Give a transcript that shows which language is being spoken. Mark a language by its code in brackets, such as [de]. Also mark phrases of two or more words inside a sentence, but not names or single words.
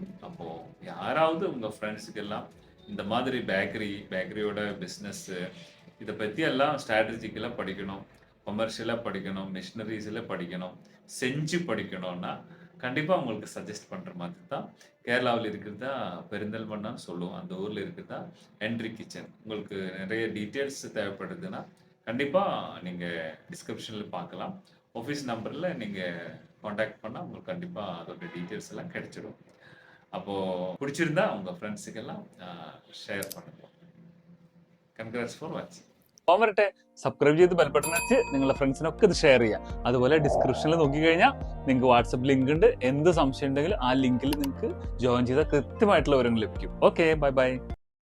[ta] அப்போது யாராவது உங்கள் ஃப்ரெண்ட்ஸுக்கெல்லாம் இந்த மாதிரி பேக்கரியோட பிஸ்னஸ்ஸு இதை பற்றி எல்லாம் ஸ்ட்ராட்டஜிக்கலாக படிக்கணும், கொமர்ஷியலாக படிக்கணும், மிஷினரிஸில் படிக்கணும், செஞ்சு படிக்கணும்னா கண்டிப்பாக உங்களுக்கு சஜஸ்ட் பண்ணுற மாதிரி தான் கேரளாவில் இருக்கிறதா பெருந்தல்மண்ணான்னு சொல்லுவோம். அந்த ஊரில் இருக்கிறதா ஹென்ரி கிச்சன். உங்களுக்கு நிறைய டீட்டெயில்ஸ் தேவைப்படுதுன்னா கண்டிப்பாக நீங்கள் டிஸ்கிரிப்ஷனில் பார்க்கலாம். ஆஃபீஸ் நம்பரில் நீங்கள் காண்டாக்ட் பண்ணால் உங்களுக்கு கண்டிப்பாக அதோட டீட்டெயில்ஸ் எல்லாம் கிடைச்சிடும். அப்போது பிடிச்சிருந்தா உங்கள் ஃப்ரெண்ட்ஸுக்கெல்லாம் ഷെയർ பண்ணுங்கள். [en] congrats for watching. [ml] വരട്ടെ, സബ്സ്ക്രൈബ് ചെയ്ത് [en] bell button [ml] അടിച്ച് നിങ്ങളുടെ ഫ്രണ്ട്സിനൊക്കെ ഇത് ഷെയർ ചെയ്യുക. അതുപോലെ ഡിസ്ക്രിപ്ഷനിൽ നോക്കിക്കഴിഞ്ഞാൽ നിങ്ങൾക്ക് വാട്സപ്പ് ലിങ്ക് ഉണ്ട്. എന്ത് സംശയം ഉണ്ടെങ്കിലും ആ ലിങ്കിൽ നിങ്ങൾക്ക് ജോയിൻ ചെയ്താൽ കൃത്യമായിട്ടുള്ള വിവരങ്ങൾ ലഭിക്കും. ഓക്കെ, [en] bye bye.